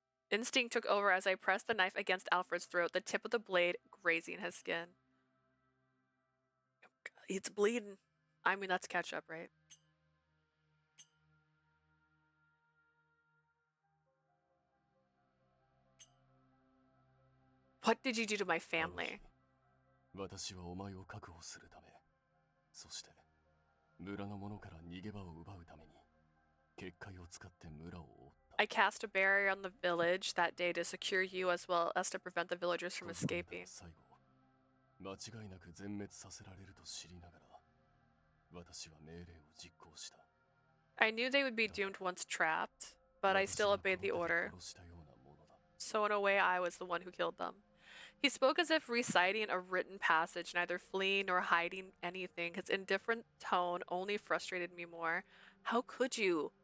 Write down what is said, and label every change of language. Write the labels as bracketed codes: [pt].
[en] Instinct took over as I pressed the knife against Alfred's throat, the tip of the blade grazing his skin. It's bleeding. I mean, that's ketchup, right? What did you do to my family? [ja] 私はお前を確保するため、そして村の者から逃げ場を奪うために結界を使って村を覆った。 [en] I cast a barrier on the village that day to secure you as well as to prevent the villagers from escaping. [ja] 間違いなく全滅させられると知りながら、私は命令を実行した。 [en] I knew they would be doomed once trapped, but I still obeyed the order. So in a way, I was the one who killed them. He spoke as if reciting a written passage, neither fleeing nor hiding anything. His indifferent tone only frustrated me more. How could you?